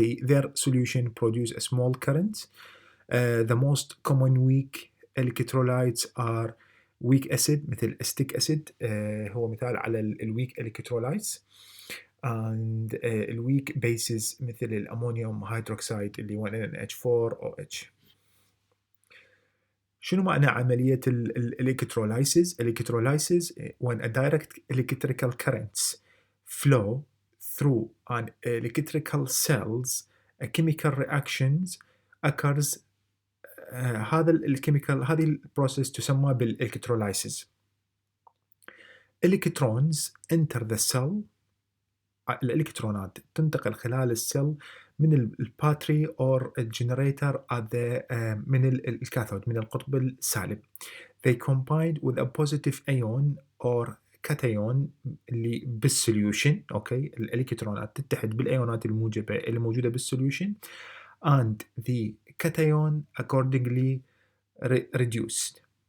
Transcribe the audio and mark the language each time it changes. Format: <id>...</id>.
<en>Their solution produce a small current. The most common weak electrolytes are weak acid مثل acetic acid،</en> <ar>هو مثال على</ar> <en>الweak electrolytes.</en> <ar>and الweak bases مثل الأمونيوم هيدروكسيد اللي 1NH4OH. شنو معنى عملية الإلكترولايسيس؟ الإلكترولايسيس</ar> <en>when a direct electrical currents flow through an electrical cells, a chemical reactions occurs.</en> <ar>هذا الكيميكال، هذه البروسيس تسمى بالإلكترولايسيس.</ar> <en>Electrons enter the cell.</en> <ar>الإلكترونات تنتقل خلال السيل من الباتري or الجنريتر من الكاثود، من القطب السالب.</ar> <en>They combine with a positive ion or cation</en> <ar>اللي بالسوليوشن. اوكي، الإلكترونات تتحد بالأيونات الموجبة اللي موجودة بالسوليوشن</ar> <en>and the cation accordingly reduced.</en>